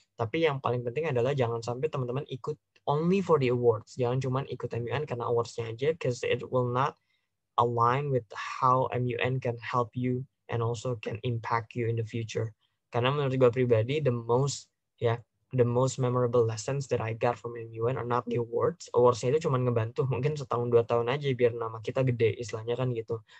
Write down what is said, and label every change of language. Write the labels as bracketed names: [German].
[Indonesian] Tapi yang paling penting adalah jangan sampai teman-teman ikut [English] only for the awards. [Indonesian] Jangan cuma ikut MUN karena awards-nya aja, [English] because it will not align with how MUN can help you and also can impact you in the future. [Indonesian] Karena menurut gue pribadi, [English] the most memorable lessons that I got from MUN are not the awards. [Indonesian] Awards-nya itu cuma ngebantu mungkin setahun 2 tahun aja biar nama kita gede, istilahnya kan gitu.